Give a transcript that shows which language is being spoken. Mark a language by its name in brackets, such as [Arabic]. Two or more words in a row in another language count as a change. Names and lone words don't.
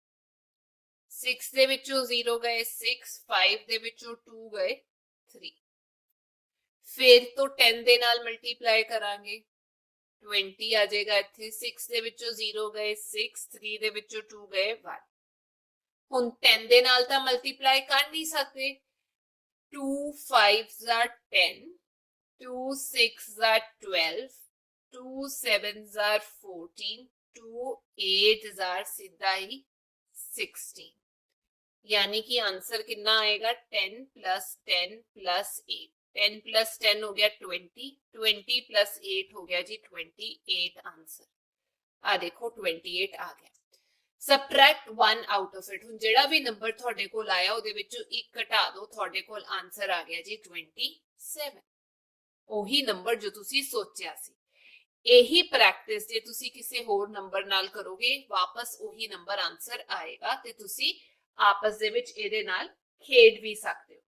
[Punjabi] 6 ਦੇ ਵਿੱਚੋਂ 0 ਗਏ 6, 5 ਦੇ ਵਿੱਚੋਂ 2 ਗਏ 3। ਫਿਰ ਤੋਂ 10 ਦੇ ਨਾਲ ਮਲਟੀਪਲਾਈ ਕਰਾਂਗੇ, 20 ਆ ਜਾਏਗਾ ਇੱਥੇ। 6 ਦੇ ਵਿੱਚੋਂ 0 ਗਏ 6, 3 ਦੇ ਵਿੱਚੋਂ 2 ਗਏ 1। ਹੁਣ 10 ਦੇ ਨਾਲ ਤਾਂ ਮਲਟੀਪਲਾਈ ਕਰ ਨਹੀਂ ਸਕਦੇ। [English] 2 5s are 10, 2 6s are 12, 2 7s are 14, 2 8s are [Punjabi] ਸਿੱਧਾ ਹੀ [English] 16। [Hindi] यानी कि आंसर कितना आएगा 10 + 10 + 8। 10 + 10 हो गया 20, 20 + 8 हो गया जी 28। आंसर आ देखो 28 आ गया। [English] subtract 1 out of it, [Punjabi] ਹੁਣ ਜਿਹੜਾ ਵੀ ਨੰਬਰ ਤੁਹਾਡੇ ਕੋਲ ਆਇਆ ਉਹਦੇ ਵਿੱਚੋਂ ਇੱਕ ਘਟਾ ਦਿਓ, ਤੁਹਾਡੇ ਕੋਲ ਆਨਸਰ ਆ ਗਿਆ ਜੀ 27। ਉਹੀ ਨੰਬਰ ਜੋ ਤੁਸੀਂ ਸੋਚਿਆ ਸੀ। ਇਹੀ ਪ੍ਰੈਕਟਿਸ ਜੇ ਤੁਸੀਂ ਕਿਸੇ ਹੋਰ ਨੰਬਰ ਨਾਲ ਕਰੋਗੇ, ਵਾਪਸ ਉਹੀ ਨੰਬਰ ਆਨਸਰ ਆਏਗਾ ਤੇ ਤੁਸੀਂ ਆਪਸ ਦੇ ਵਿੱਚ ਇਹਦੇ ਨਾਲ ਖੇਡ ਵੀ ਸਕਦੇ ਹੋ।